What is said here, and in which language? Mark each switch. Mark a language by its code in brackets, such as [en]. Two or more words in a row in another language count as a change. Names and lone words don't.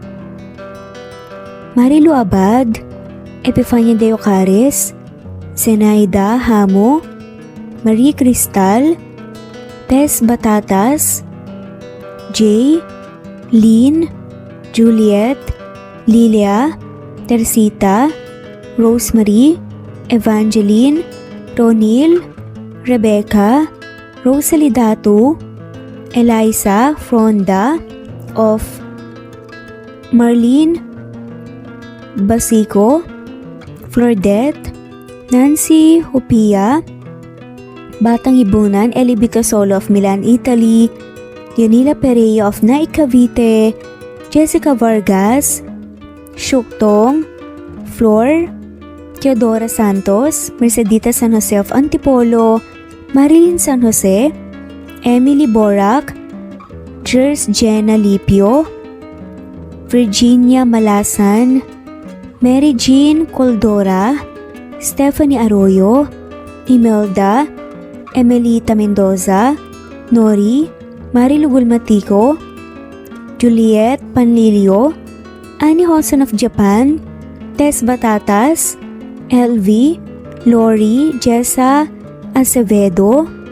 [en] Marilu Abad, Epifania de Ocares, Zenaida Hamo, Marie Cristal, Tess Batatas, Jay, Lynn, Juliet, Lilia, Teresita, Rosemary, Evangeline, Ronil, Rebecca, Rosalie Datu, Eliza Fronda of Marlene Basico, Flordette, Nancy Hupia, Batang Ibunan, Eli Bitasolo of Milan, Italy, Yonila Pereira of Naik Cavite, Jessica Vargas, Shuktong, Flor, Teodora Santos, Mercedita San Jose of Antipolo, Marilyn San Jose, Emily Borac, Jers Jenna Lipio, Virginia Malasan, Mary Jean Coldora, Stephanie Arroyo, Imelda, Emelita Mendoza, Nori, Marilu Gulmatico, Juliet Panlilio, Annie Hosen of Japan, Tess Batatas, LV, Lori, Jessa Acevedo,